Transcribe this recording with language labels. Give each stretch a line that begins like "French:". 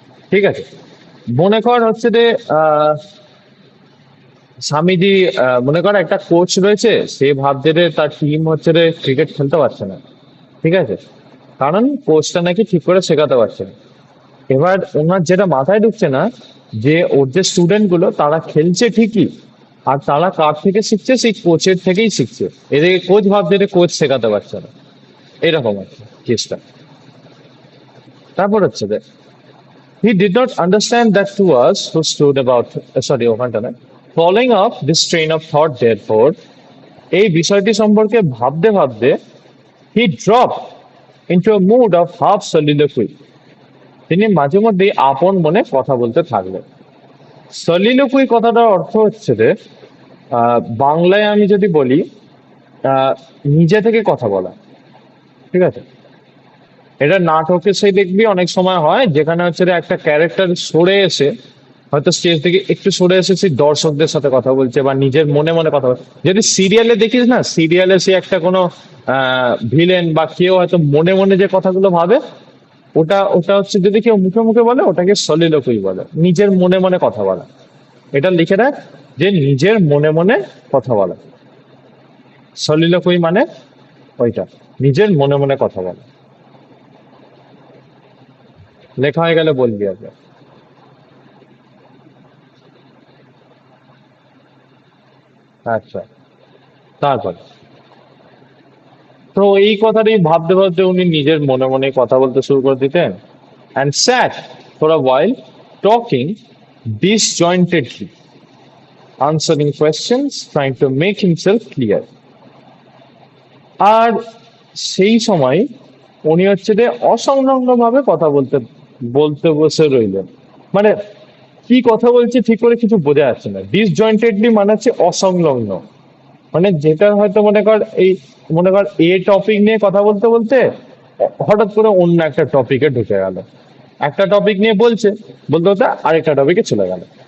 Bangla: ঠিক আছে, মনে কর হচ্ছে যে স্বামীজি, মনে কর একটা কোচ রয়েছে, সে ভাবছে যে তার টিম হচ্ছে যে ক্রিকেট খেলতে পারছে না, ঠিক আছে, কারণ কোচটা নাকি ঠিক করে শেখাতে পারছে না। এবার ওনার যেটা মাথায় ঢুকছে না, যে ওর যে স্টুডেন্ট গুলো তারা খেলছে ঠিকই, আর তারা কার থেকে শিখছে? সেই কোচের থেকেই শিখছে। এদেরকে কোচ ভাবছে, এটা কোচ শেখাতে পারছে না, এরকম আর কি কেসটা। তারপর হচ্ছে যে
English: he did not understand that to us who stood about sorry
Bangla: ওখানটা না,
English: following up this train of thought therefore
Bangla: এই বিষয়টি সম্পর্কে ভাবতে ভাবতে
English: he dropped into a mood of half soliloquy,
Bangla: তিনি মাঝে মধ্যে আপন মনে কথা বলতে থাকলেন। সলিলোকুই কথাটার অর্থ হচ্ছে যে বাংলায় আমি যদি বলি আহ, নিজে থেকে কথা বলা, ঠিক আছে? এটা নাটকে সেই দেখবি অনেক সময় হয় যেখানে হচ্ছে যে একটা ক্যারেক্টার সরে এসে, হয়তো স্টেজ থেকে একটু সরে এসে সেই দর্শকদের সাথে কথা বলছে বা নিজের মনে মনে কথা বলছে। যদি সিরিয়ালে দেখিস না, সিরিয়ালে সে একটা কোনো ভিলেন বা কেউ হয়তো মনে মনে যে কথাগুলো ভাবে, ওটা ওটা হচ্ছে যদি কেউ মুখে মুখে বলে ওটাকে সলিলোকুই বলে, নিজের মনে মনে কথা বলা। এটা লিখে রাখ যে নিজের মনে মনে কথা বলা, সলিলোকুই মানে ওইটা, নিজের মনে মনে কথা বলা। লেখা হয়ে গেলে বলবি আগে। আচ্ছা, তারপর তো এই কথাটাই ভাবতে ভাবতে উনি নিজের মনে মনে কথা বলতে শুরু করে দিতেন।
English: and sat for a while talking disjointedly, answering questions, trying to make himself clear.
Bangla: আর সেই সময় উনি হচ্ছে যে অসংলগ্ন ভাবে কথা বলতে বলতে বসে রইলেন। মানে কি কথা বলছে ঠিক করে কিছু বোঝা যাচ্ছে না। ডিসজয়েন্টেডলি মানে হচ্ছে অসংলগ্ন, মানে যেটা হয়তো মনে কর এই, মনে কর এ টপিক নিয়ে কথা বলতে বলতে হঠাৎ করে অন্য একটা টপিকে ঢুকে গেল, একটা টপিক নিয়ে বলছে বলতে বলতে আরেকটা টপিকে চলে গেল।